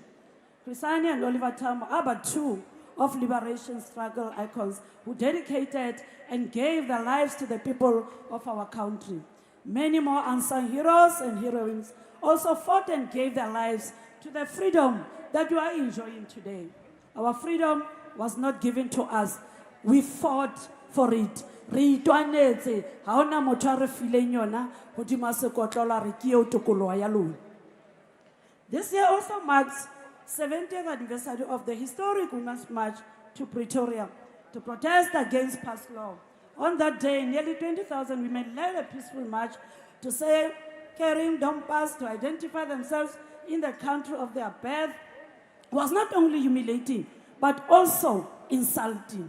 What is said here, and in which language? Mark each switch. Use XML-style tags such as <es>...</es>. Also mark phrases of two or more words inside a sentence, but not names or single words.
<en>Chris Hani and Oliver Tambo are but two of liberation struggle icons who dedicated and gave their lives to the people of our country. Many more unsung heroes and heroines also fought and gave their lives to the freedom that you are enjoying today. Our freedom was not given to us. We fought for it.</en> <st>Re itwanetse, ha hona motho a re fileng yona, hodima sekotlolo a re ke eo tokoloho ya lona.</st> <en>This year also marks 70th anniversary of the historic Women's March to Pretoria to protest against past law. On that day, nearly 20,000 women led a peaceful march to say carrying dompas to identify themselves in the country of their birth was not only humiliating, but also insulting.</en>